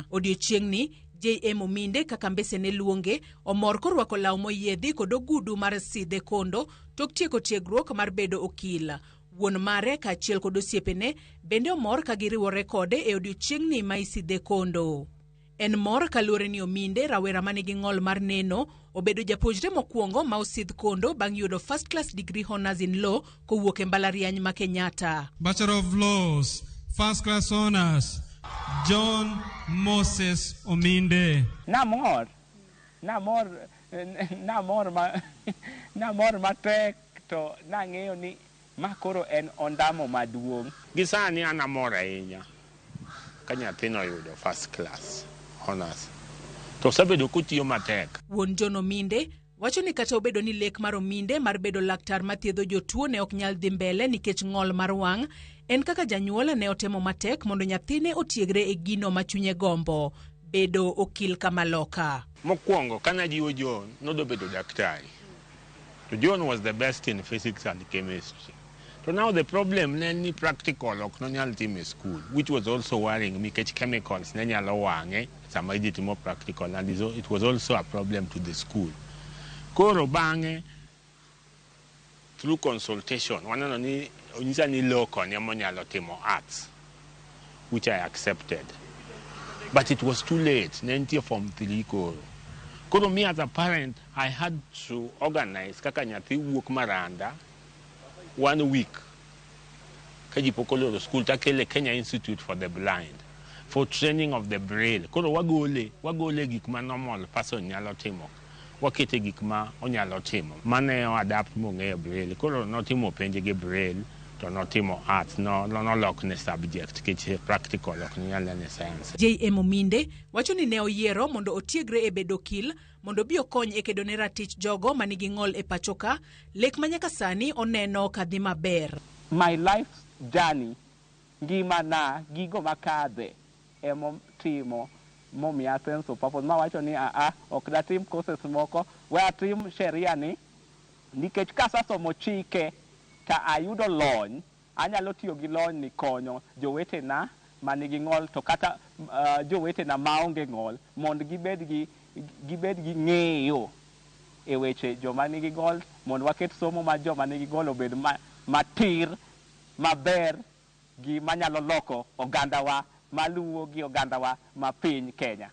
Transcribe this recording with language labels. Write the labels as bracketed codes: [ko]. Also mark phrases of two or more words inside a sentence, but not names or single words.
[luo] Odiochieng'ni JM Ominde, kaka mbese ne luonge, omor korwako law moyiedhi kod ogudu mar sidhe kondo tok tieko tiegruok mar bedo okil. Wuon mare kaachiel kod osiepene bende omor ka giriwore kode e odiochieng'ni ma isidhe kondo. En mor kaluwore ni Ominde, rawera manigi ng'ol mar neno, obedo japuonjre mokwongo ma osidh kondo bang' yudo [en] first class degree honors in law [luo] kowuok e mbalariany ma Kenyatta. [en] Bachelor of Laws, first class honors, John Moses Ominde. [luo] Namor matek to nang'eyo ni makoro en ondamo maduong'. Gisani anamor ahinya ka nyathino yudo first class honors. To sabedo kutiyo matek. Wuon John Ominde wacho ni kata obedo ni lek mar Ominde mar bedo laktar mathiedho jotuo ne ok nyal dhi mbele nikech ng'ol mar wang', en kaka janyuol ne otemo matek mondo nyathine otiegre e gino ma chunye gombo, bedo okil kamaloka. Mokwongo kana jiwo John nodo bedo daktari. [en] So John was the best in physics and chemistry. So now the problem [luo] ni practical ok no nyal timo e [en] school, which was also worrying me because chemicals [luo] ne nyalo wang'e sama idhi timo [en] practical, and it was also a problem to the school. [luo] Koro bang'e [en] through consultation [luo] waneno ni onyisa ni loko ne monyalo timo arts, [en] which I accepted, but it was too late. [luo] Nentie form 3 koro [en] me as a parent I had to organize [luo] kaka nyathi wuok Maranda 1 week ka ji pokolo school takele [en] Kenya Institute for the Blind for training of the braille. [luo] Koro wagole gik ma [en] normal person [luo] nyalo timo, wakete gik ma onyalo timo, mane adapt mong'eyo braille. Koro notimo penje gi braille to notimo arts, no lok ne subject kich practical ok nyalo ne science. JM Ominde wacho ni ne oyiero mondo otiegre e bedo okil mondo bi okony e kedo ne ratich jogo manigi ng'ol e pachoka, lek manyaka sani oneno kadhi maber. [en] My life journey, [luo] ngimana, gigo makadhe timo momiya [en] sense of purpose. [luo] Mawacho ni ok datim courses moko, we atim sheria ni nikech kasasomo chike ta ayudo lony, anyalo tiyo gi lony ni konyo jowetena manigi ng'ol to kata jowetena maonge ng'ol mondo gibed gi ng'eyo e weche joma nigi ng'ol, mondo waket somo ma joma nigi ng'ol obed matir, maber, gi manyalo loko ogandawa maluwo gi ogandawa ma piny Kenya.